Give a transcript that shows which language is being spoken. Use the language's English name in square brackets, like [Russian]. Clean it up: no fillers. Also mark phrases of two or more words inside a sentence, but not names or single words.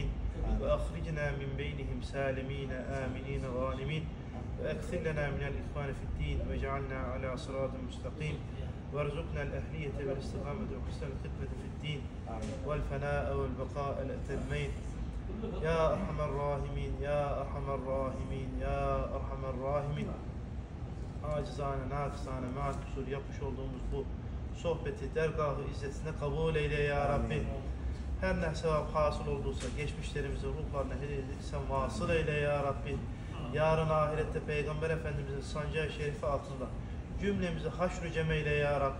[Arabic] وأخرجنا من بينهم سالمين آمنين غانمين وأكثر لنا من الإخوان في الدين واجعلنا على صراط مستقيم وارزقنا الأهلية والاستقامة وحسن الخدمة في الدين والفناء والبقاء الأتمين يا أرحم الراحمين يا أرحم الراحمين يا أرحم الراحمين [Turkish] acizane, nakısane, makusur yapmış olduğumuz bu sohbeti dergah-ı izzetine kabul eyle [Arabic] ya Rabbi. [Turkish] Her ne sevap hasıl olduysa geçmişlerimizin ruhlarına hediyediysen vasıl eyle [Arabic] يا رب. [Turkish] Yarın ahirette Peygamber Efendimizin sancağı şerifi altında cümlemizi haşr-ı cemeyle [Arabic] يا رب.